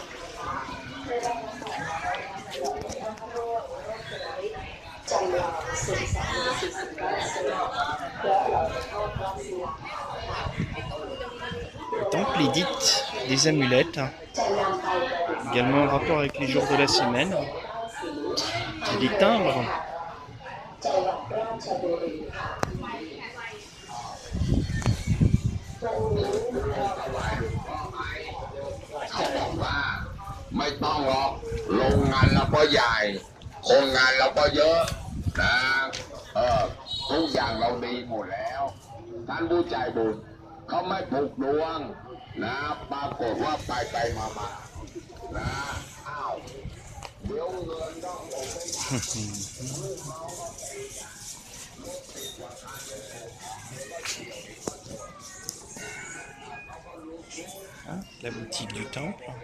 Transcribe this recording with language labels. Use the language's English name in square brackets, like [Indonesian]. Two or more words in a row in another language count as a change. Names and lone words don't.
[French] Le temple édite des amulettes, également en rapport avec les jours de la semaine, et des timbres. [Thai] ไม่ต้องหรอกโรงงานเราก็ใหญ่โครงงานเราก็เยอะนะทุกอย่างเราดีหมดแล้วท่านผู้ใจบุญเขาไม่ผูกดวงนะปรากฏว่าไปมานะอ้าวเดี๋ยวเงินต้องหมดไป [French] La boutique du temple.